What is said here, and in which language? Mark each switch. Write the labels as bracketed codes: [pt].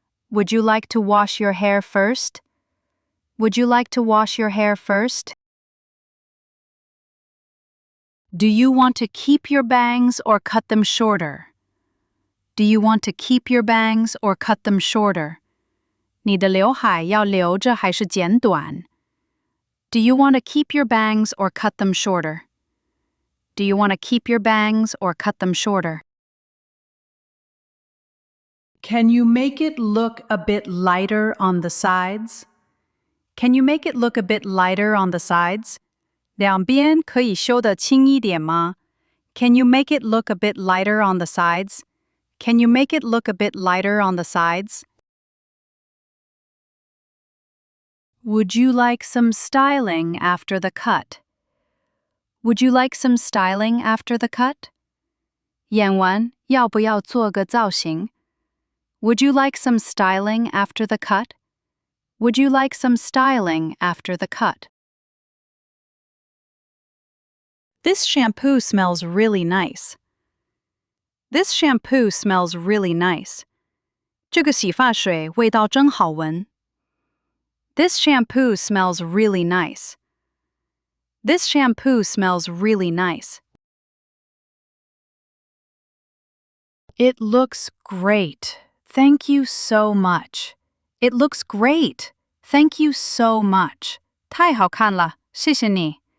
[en] Would you like to wash your hair first? Would you like to wash your hair first? Do you want to keep your bangs or cut them shorter? Do you want to keep your bangs or cut them shorter? [zh] 你的刘海要留着还是剪短? [en] Do you want to keep your bangs or cut them shorter? Do you want to keep your bangs or cut them shorter? Can you make it look a bit lighter on the sides? Can you make it look a bit lighter on the sides? [zh] 两边可以修得轻一点吗? [en] Can you make it look a bit lighter on the sides? Can you make it look a bit lighter on the sides? Would you like some styling after the cut? Would you like some styling after the cut? [zh] 演完要不要做个造型? [en] Would you like some styling after the cut? Would you like some styling after the cut? This shampoo smells really nice. This shampoo smells really nice. [zh] 这个洗发水味道真好闻. [en] This shampoo smells really nice. This shampoo smells really nice. It looks great. Thank you so much. It looks great. Thank you so much. [zh] 太好看了，谢谢你.